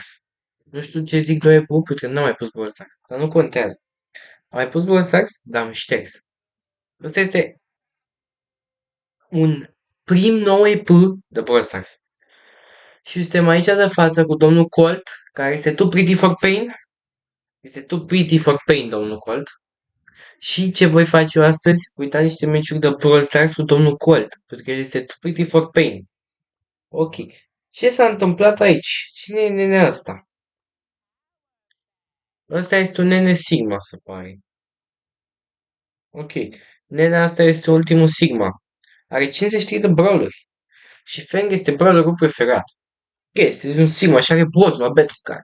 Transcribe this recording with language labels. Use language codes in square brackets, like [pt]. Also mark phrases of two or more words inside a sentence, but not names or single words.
[ro] Nu știu ce zic noi pe pentru că nu am mai pus Brawl Stars. Dar nu contează. Am mai pus Brawl Stars, dar am șters. Ăsta este un prim nou EP de Brawl Stars. Și suntem aici de față cu domnul Colt, care este [en] too pretty for pain. [ro] Este [en] too pretty for pain, [ro] domnul Colt. Și ce voi face eu astăzi? Uita niște meciuri de Brawl Stars cu domnul Colt, pentru că el este [en] too pretty for pain. [ro] Ok. Ce s-a întâmplat aici? Cine e nenea asta? Ăsta este un nene Sigma, se pare. Ok. Nenea asta este ultimul Sigma. Are 53 de brawleri. Și Fang este brawlerul preferat. Ok, este un Sigma și are boss la Battle Card.